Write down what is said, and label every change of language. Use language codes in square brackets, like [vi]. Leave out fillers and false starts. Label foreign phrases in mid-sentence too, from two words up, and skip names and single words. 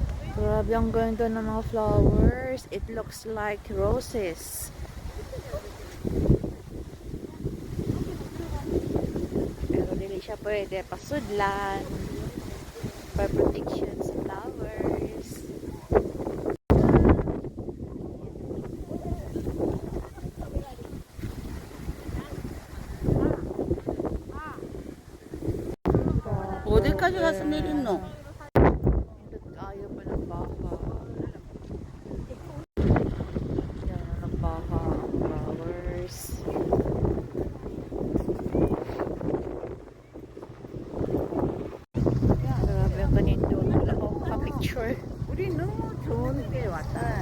[tl] Grabe, ang ganda ng mga flowers. [en] It looks like roses. [ceb] Pero dili siya pwede pasudlan. [en] For protection sa flowers. [ko] 어디까지 가서 내렸노? [tl] Ayaw pa ng baka. Yan ang baka. Flowers. [ceb] Grabe ang kanindot. [tl] Wala akong maka-picture. [ko] 우리 너무 좋은 데 왔다.